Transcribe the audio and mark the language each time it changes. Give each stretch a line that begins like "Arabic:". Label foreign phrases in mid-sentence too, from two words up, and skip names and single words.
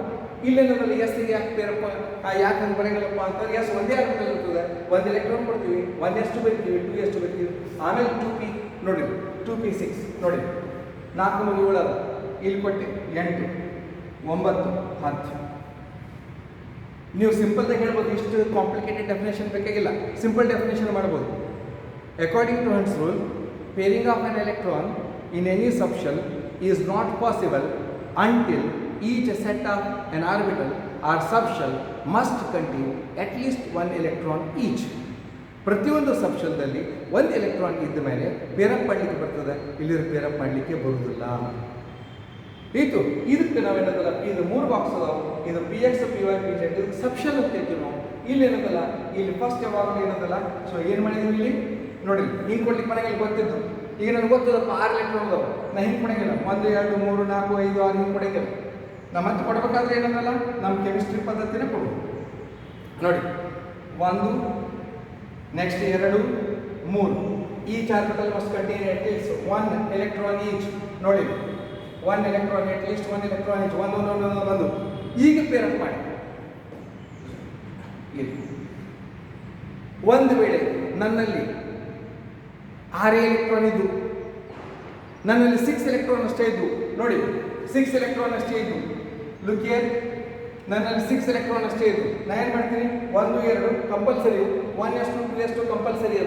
Kannada: ಇಲ್ಲೇನದಲ್ಲ ಎಸ್ಸಿಗೆ ಯಾಕೆ ಬೇರಪ್ಪ, ಯಾಕೆ ಹಂಗೆ ಬರಂಗಿಲ್ಲಪ್ಪ ಅಂತಂದ್ರೆ ಎಸ್ ಒಂದೇ ಆರ್ಬಿಟಲ್ ಇರ್ತದೆ, ಒಂದು ಎಲೆಕ್ಟ್ರಾನ್ ಕೊಡ್ತೀವಿ, 1s2 ಬರಿತೀವಿ, 2s2 ಬರಿತೀವಿ, ಆಮೇಲೆ 2p ನೋಡಿ 2p 6 ನೋಡಿ 4 3 7 ಇಲ್ಲಿ ಕೊಟ್ಟು 8 9 10. ನೀವು ಸಿಂಪಲ್ದಾಗ ಹೇಳ್ಬೋದು, ಇಷ್ಟು
English: complicated definition
Kannada: ಬೇಕಾಗಿಲ್ಲ,
English: simple definition
Kannada: ಮಾಡ್ಬೋದು.
English: according to Hund's rule, pairing of an electron in any subshell is not possible until each set of an orbital or subshell must contain at least 1 electron each.
Kannada: ಪ್ರತಿಯೊಂದು ಸಬ್ಶೆಲ್ದಲ್ಲಿ 1 ಎಲೆಕ್ಟ್ರಾನ್ ಇದ್ದ ಮೇಲೆ ಪೇರಪ್ ಮಾಡಲಿಕ್ಕೆ ಬರ್ತದೆ, ಇಲ್ಲಿ ಪೇರಪ್ ಮಾಡಲಿಕ್ಕೆ ಬರುವುದಿಲ್ಲ. ಇದು ಇದಕ್ಕೆ ನಾವೇನದಲ್ಲ ಇದು 3 ಬಾಕ್ಸ್ ಅದಾವ, ಇದು px py pz, ಇದಕ್ಕೆ ಸಬ್ಶೆಲ್ ಅಂತ ಹೇಳ್ತೀವಿ ನಾವು. ಇಲ್ಲಿ ಏನದಲ್ಲ ಇಲ್ಲಿ ಫಸ್ಟ್ ಯಾವಾಗಲೂ ಏನದಲ್ಲ ಸೊ ಏನು ಮಾಡಿದ್ವಿ ಇಲ್ಲಿ ನೋಡಿ ಹಿಂಗೆ ಕೊಡ್ಲಿಕ್ಕೆ ಮನೆಗೆ ಗೊತ್ತಿದ್ದು. ಈಗ ನನಗೆ ಗೊತ್ತದಪ್ಪ 6 ಎಲೆಕ್ಟ್ರಾನ್ ಅದಾವ, ನಾ ಹಿಂಗೆ ಕೊಡಂಗಿಲ್ಲ 1 2 3 4 5 6 ಹಿಂಗೆ ಕೊಡಂಗಿಲ್ಲ. ನಮ್ಮ ಮತ್ತೆ ಕೊಡ್ಬೇಕಾದ್ರೆ ಏನದಲ್ಲ ನಮ್ಮ ಕೆಮಿಸ್ಟ್ರಿ ಪದ್ಧತಿನೇ ಕೊಡು.
English: ನೋಡಿ 1 ನೆಕ್ಸ್ಟ್ 2 3 each orbital must contain at least 1 electron each. ನೋಡಿ 1 electron at least 1 electron each.
Kannada: 1 ಈಗ ಪೇರಪ್ ಮಾಡಿ. ಒಂದು ವೇಳೆ ನನ್ನಲ್ಲಿ 6 ಎಲೆಕ್ಟ್ರಾನ್ ಇದ್ದು, ನನ್ನಲ್ಲಿ 6 ಎಲೆಕ್ಟ್ರಾನ್ ಅಷ್ಟೇ ಇದ್ದು, ನೋಡಿ 6 ಎಲೆಕ್ಟ್ರಾನ್ ಅಷ್ಟೇ ಇದ್ದು,
English: look here
Kannada: ನನ್ನಲ್ಲಿ 6 ಎಲೆಕ್ಟ್ರಾನ್ ಅಷ್ಟೇ ಇದ್ದು, ನಾ ಏನು ಮಾಡ್ತೀನಿ 1 2 ಕಂಪಲ್ಸರಿ, 1s2 2s2 ಕಂಪಲ್ಸರಿ ಅದ.